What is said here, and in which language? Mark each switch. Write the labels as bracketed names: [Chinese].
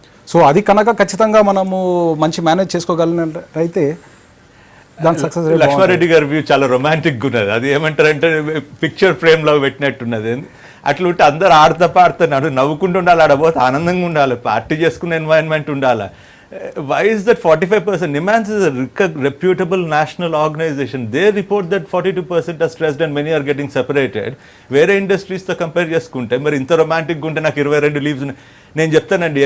[Telugu] So అది కనుక ఖచ్చితంగా మనము మంచి మేనేజ్ చేసుకోగలిగినట్లయితే దాని సక్సెస్. లక్ష్మారెడ్డి గారి వ్యూ చాలా రొమాంటిక్ ఉన్నది. అది ఏమంటారంటే పిక్చర్ ఫ్రేమ్ లో పెట్టినట్టున్నది. అట్లా ఉంటే అందరు ఆడతా పాడుతున్నారు, నవ్వుకుంటూ ఉండాలి, ఆడబోతే ఆనందంగా ఉండాలి, పార్టీ చేసుకునే ఎన్వైరన్మెంట్ ఉండాలి. [English] Why is that 45%? NIMHANS is a reputable national organization. They report that 42% are stressed and many are getting separated. [Telugu] వేరే ఇండస్ట్రీస్తో కంపేర్ చేసుకుంటే మరి ఇంత రొమాంటిక్గా ఉంటే నాకు 22 లీవ్స్ నేను చెప్తానండి.